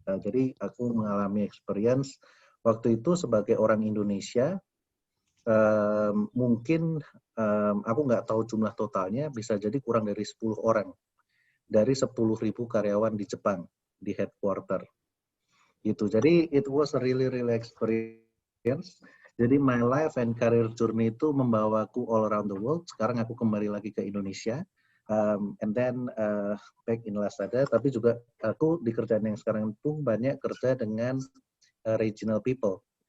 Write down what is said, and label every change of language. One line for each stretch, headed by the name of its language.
Indonesian: Jadi aku mengalami experience waktu itu sebagai orang Indonesia, mungkin aku nggak tahu jumlah totalnya, bisa jadi kurang dari 10 orang dari 10.000 karyawan di Jepang, di headquarter. Gitu. Jadi
English: it was a really experience.
Indonesian: Jadi
English: my life and career journey
Indonesian: itu membawaku
English: all around the world.
Indonesian: Sekarang aku kembali lagi ke Indonesia,
English: and then back in
Indonesian: Lazada. Tapi juga aku di kerjaan yang sekarang itu banyak kerja dengan regional people.